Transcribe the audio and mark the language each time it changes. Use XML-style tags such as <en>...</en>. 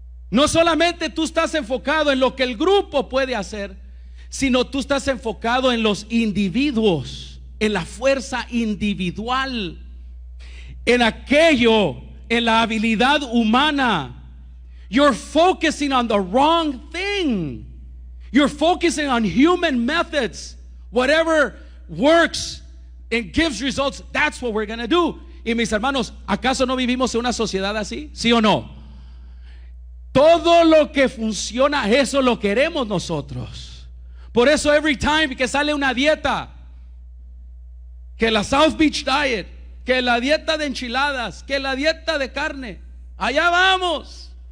<es>No solamente tú estás enfocado en lo que el grupo puede hacer, sino tú estás enfocado en los individuos, en la fuerza individual, en aquello, en la habilidad humana.</es> <en>You're focusing on the wrong thing. You're focusing on human methods. Whatever works and gives results, that's what we're going to do.</en> <es>Y mis hermanos, ¿acaso no vivimos en una sociedad así? ¿Sí o no? Todo lo que funciona, eso lo queremos nosotros. Por eso</es> <en>every time</en> <es>que sale una dieta, que la South Beach Diet, que la dieta de enchiladas, que la dieta de carne, allá vamos.</es>